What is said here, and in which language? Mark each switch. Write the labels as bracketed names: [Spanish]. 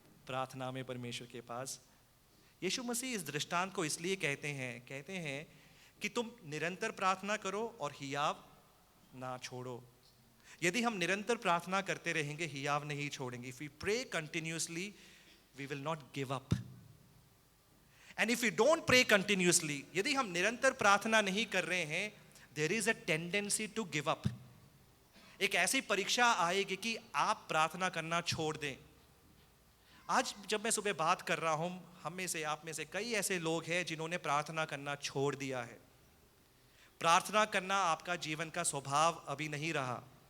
[Hindi] प्रार्थना में परमेश्वर के पास. यीशु मसीह इस दृष्टांत को इसलिए कहते हैं कि तुम निरंतर प्रार्थना करो और हियाव ना छोड़ो. यदि हम निरंतर प्रार्थना करते रहेंगे, हियाव नहीं छोड़ेंगे. [English] If we pray continuously, we will not give up. And if we don't pray continuously, [Hindi] यदि हम निरंतर प्रार्थना नहीं कर रहे हैं, [English] there is a tendency to give up. [Hindi] एक ऐसी परीक्षा आएगी कि आप प्रार्थना करना छोड़ दें. आज जब मैं सुबह बात कर रहा हूं, हम में से, आप में से कई ऐसे लोग हैं जिन्होंने प्रार्थना करना छोड़ दिया है. प्रार्थना करना आपका जीवन का स्वभाव अभी नहीं रहा.